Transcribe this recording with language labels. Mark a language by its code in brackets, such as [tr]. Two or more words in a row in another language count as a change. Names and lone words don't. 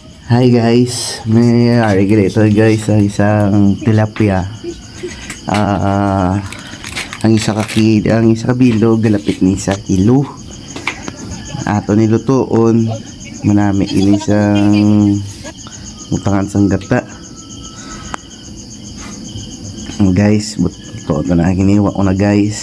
[tl] Hi guys, may ganito guys ang isang tilapia. [hil] Ang isa kabilog galapit ni sa kilo. Ato nilutoon manami ini siyang mutangan sang gata. Guys, buto na giniwa ko na guys.